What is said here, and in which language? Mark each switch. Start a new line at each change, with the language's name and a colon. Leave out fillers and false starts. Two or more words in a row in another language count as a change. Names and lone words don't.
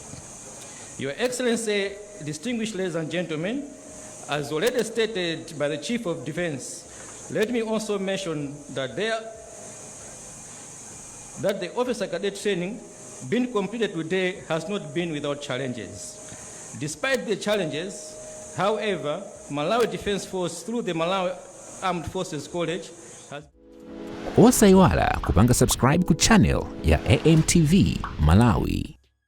English: Your Excellency, distinguished ladies and gentlemen, as already stated by the Chief of Defense, let me also mention that the officer cadet training being completed today has not been without challenges. Despite the challenges, however, Malawi Defence Force, through the Malawi Armed Forces College has...
Nyanja: Osaiwala kupanga subscribe ku channel ya AMTV Malawi.